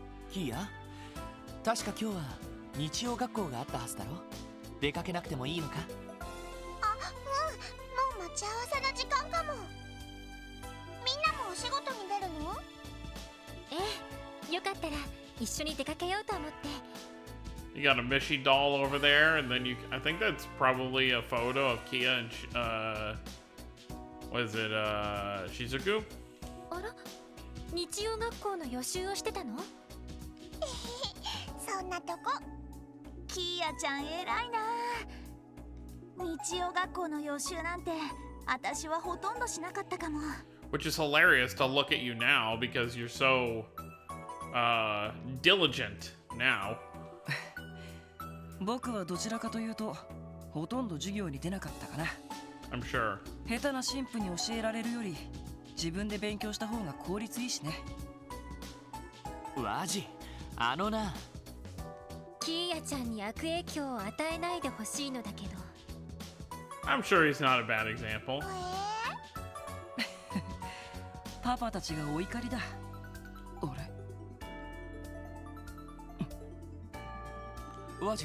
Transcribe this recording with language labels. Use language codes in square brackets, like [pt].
[ja] キア確か今日は日曜学校があったはずだろ出かけなくてもいいのかドあ、うんもう待ち合わせの時間かもみんなもお仕事に出るのええ、よかったら一緒に出かけようと思って。 [en] You got a Mishi doll over there, and then I think that's probably a photo of Kia and, what is it, Shizuku? [ja] あら、日曜学校の予習をしてたの？そんなとこキーヤちゃん偉いな日曜学校の予習なんて私はほとんどしなかったかも [en] Which is hilarious to look at you now because you're so, diligent now. [ja] 僕はどちらかというとほとんど授業に出なかったかな [en] I'm sure. [ja] 下手な神父に教えられるより自分で勉強した方が効率いいしねワジあのなキーヤちゃんに悪影響を与えないでほしいのだけど。 [en] I'm sure he's not a bad example. [ja] パパたちがお怒りだ俺ワジ